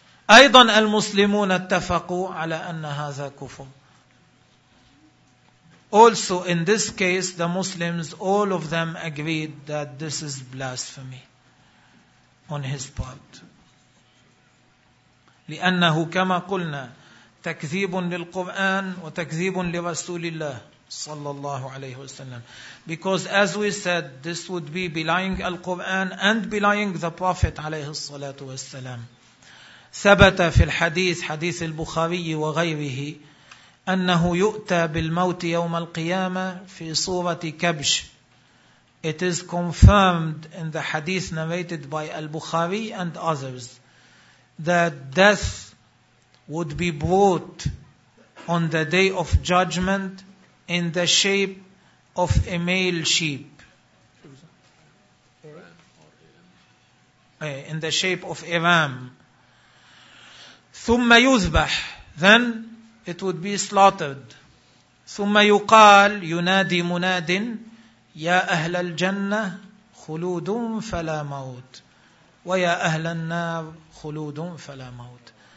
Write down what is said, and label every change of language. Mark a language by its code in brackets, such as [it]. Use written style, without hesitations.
[ar] أيضا المسلمون اتفقوا على أن هذا كفر. [en] Also in this case the Muslims, all of them agreed that this is blasphemy on his part. [ar] لأنه كما قلنا تكذيب للقرآن وتكذيب لرسول الله صلى الله عليه وسلم. [en] Because as we said, this would be belying Al-Quran and belying the Prophet [ar] عليه الصلاة والسلام. ثبت في الحديث حديث البخاري وغيره أنه يؤتى بالموت يوم القيامة في صورة كبش. [en] It is confirmed in the hadith narrated by Al-Bukhari and others that death would be brought on the day of judgment in the shape of a male sheep. In the shape of a ram. [ar] ثم يذبح. [en] Then it would be slaughtered. [ar] ثم يقال ينادي مناد يا أهل الجنة خلود فلا موت ويا أهل النار خلود فلا موت.